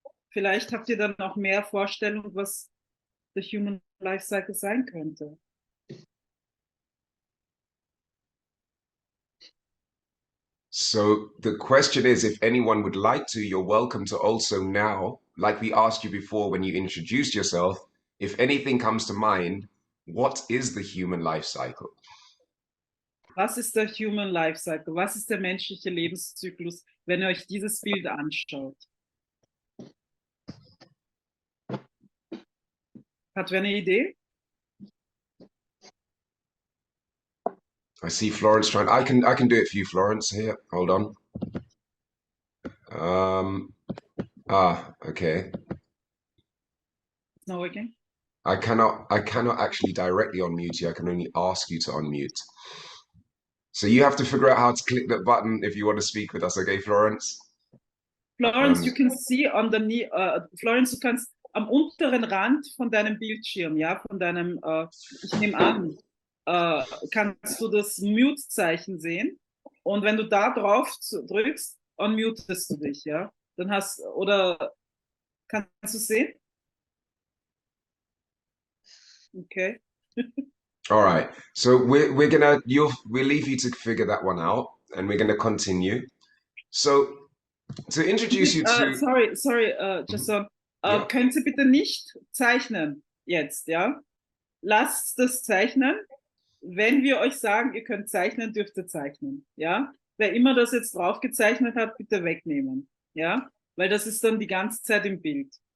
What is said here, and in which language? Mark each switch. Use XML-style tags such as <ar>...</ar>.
<de>Vielleicht habt ihr dann auch mehr Vorstellung, was</de> <en>the Human Life Cycle</en> <de>sein könnte.</de> <en>so the question is, if anyone would like to, you're welcome to also now, like we asked you before when you introduced yourself, if anything comes to mind, what is the human life cycle?</en> <de>Was ist der Human Life Cycle? Was ist der menschliche Lebenszyklus, wenn ihr euch dieses Bild anschaut? Hat wer eine Idee?</de> <en>I see Florence trying. I can do it for you, Florence. Here, hold on. Okay. It's not working. I cannot actually directly unmute you. I can only ask you to unmute. So you have to figure out how to click that button if you want to speak with us, okay, Florence? Florence, you can see underneath, Florence,</en> <de>du kannst am unteren Rand von deinem Bildschirm, ja, von deinem, ich nehme an, kannst du das Mute-Zeichen sehen. Und wenn du da drauf drückst, unmutest du dich, ja. Dann oder kannst du sehen?</de> <en>Okay. All right. So we'll leave you to figure that one out, and we're gonna continue. So to introduce you to Sorry, Jason.</en> <de>Ja. Können Sie bitte nicht zeichnen jetzt, ja? Lasst das zeichnen. Wenn wir euch sagen, ihr könnt zeichnen, dürft ihr zeichnen, ja? Wer immer das jetzt drauf gezeichnet hat, bitte wegnehmen, ja? Weil das ist dann die ganze Zeit im Bild.</de>